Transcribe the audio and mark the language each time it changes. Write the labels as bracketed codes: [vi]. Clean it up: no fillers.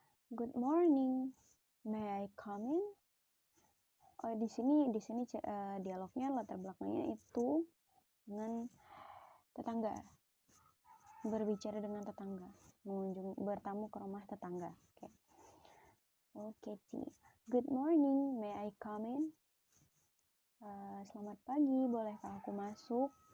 [en] Good morning, may I come in? [id] Di sini dialognya latar belakangnya itu dengan tetangga, berbicara dengan tetangga, bertamu ke rumah tetangga. [en] Okay. Katie, good morning, may I come in? [id] Selamat pagi, bolehkah aku masuk?